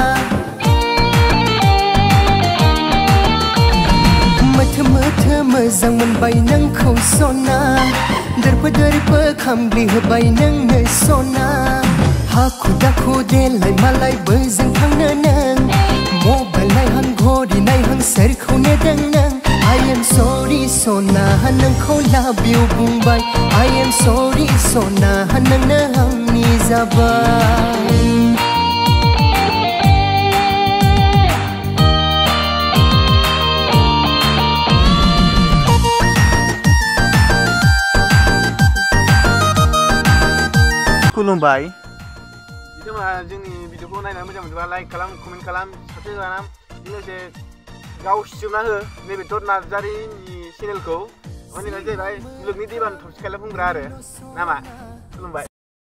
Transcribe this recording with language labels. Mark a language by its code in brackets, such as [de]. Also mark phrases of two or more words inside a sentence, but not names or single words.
[brx] मोथो मोथो मोजां मोनबाय नोंखौ सना दोरफो दोरफो खामग्लि होबाय नोंनो सना हाखु दाखु देलाय मालाय बोजों थांनो नों मबाइल नायहां घड़ी नायहां सोरखौ नेदों नों [en] I am sorry [brx] सना नोंखौ [en] love you [brx] बुंबाय [en] I am sorry [brx] सना नोंनो आंनि जाबाय खुलुमबाय बिथांमोना जोंनि भिडिअखौ नायनानै मोजां मोनोबा लाइक खालाम कमेन्ट खालाम साबस्क्राइब खालाम लोगोसे गाव सिजोबना हो नैबे थ' नार्जारिनि चेनेलखौ माने जाहैबाय मुलुगनि दैबाना थरसे खायला बुंग्रा आरो नामा खुलुमबाय।